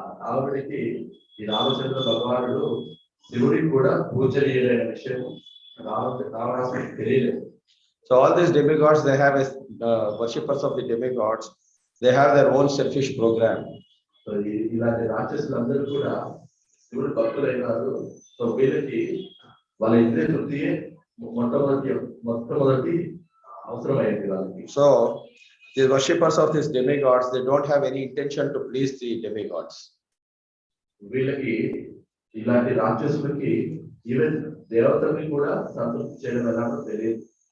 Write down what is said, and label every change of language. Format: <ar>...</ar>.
<te>ఆవిడకి ఈ రామచంద్ర భగవానుడు శివుడికి కూడా పూజనీయులైన విషయం రావణాసురుడికి తెలియలేదు.</te> <en>So all these demigods, they have worshippers of the demigods, they have their own selfish program.</en> <te>So ఇలాంటి రాక్షసులందరూ కూడా శివుడు భక్తులైనారు. సో వీళ్ళకి వాళ్ళ ఇంద్రియ తృప్తియే మొట్టమొదటి అవసరమైంది వాళ్ళకి.</te> <en>So the worshippers of these demigods, they don't have any intention to please the demigods.</en> <te>వీళ్ళకి ఇలాంటి రాక్షసులకి ఈవెన్ దేవతల్ని కూడా సంతృప్తి చేయడం ఎలాగో తెలియదు.</te>